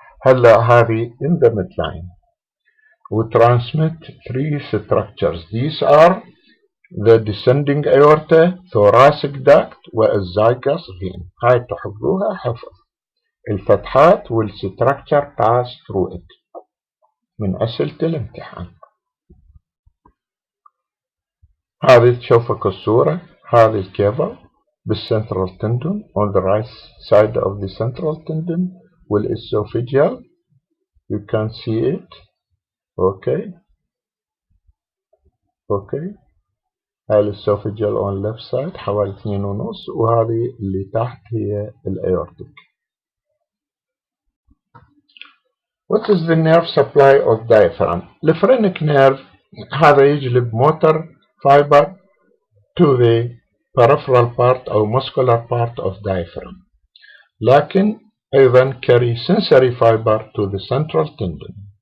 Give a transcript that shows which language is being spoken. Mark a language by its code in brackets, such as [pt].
[ar] هلا هذه [en] in the midline we transmit 3 structures. These are the descending aorta, thoracic duct والزايجس vein. [ar] هاي تحفظوها حفظ. الفتحات والستركتشر [en] pass through it [ar] من أسئلة الامتحان. هذه تشوفك الصورة هذه الكيفل [en] بالcentral tendon on the right side of the central tendon والesophageal you can see it. [ar] okay هاي الاسوفيجيال [en] on left side [ar] حوالي 2.5 وهذه اللي تحت هي الايورتيك. [en] What is the nerve supply of diaphragm? الفرينك nerve [ar] هذا يجلب [en] motor fiber to the peripheral part أو muscular part of diaphragm [ar] لكن أيضا [en] carry sensory fiber to the central tendon.